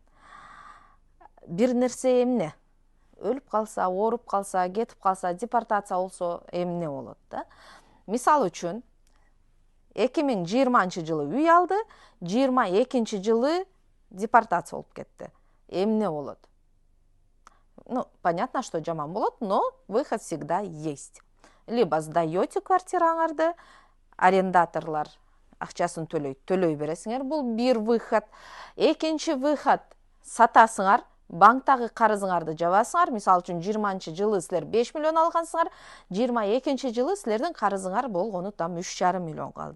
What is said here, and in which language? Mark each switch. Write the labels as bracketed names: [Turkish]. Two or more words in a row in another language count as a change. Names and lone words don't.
[Kyrgyz] Бир нерсе эмне? Өлүп калса, ооруп калса, кетип калса, депортация болсо эмне болот да? Мисал үчүн 2020 жылы үй алды, 22 жылы депортация болуп кетти. Эмне болот? [Russian] Понятно, что [Kyrgyz] жаман болот, [Russian] но выход всегда есть. Либо сдаете [Kyrgyz] квартираңарды, арендаторлар акчасын төлөй бересиңер, бул бир выход. Экинчи выход, сатасыңар, банктагы карызыңарды жабасыңар. Мисал үчүн 20 жылы силер 5 миллион алгансыңар, 22 жылы силердин карызыңар болгону там 3,5 миллион калды.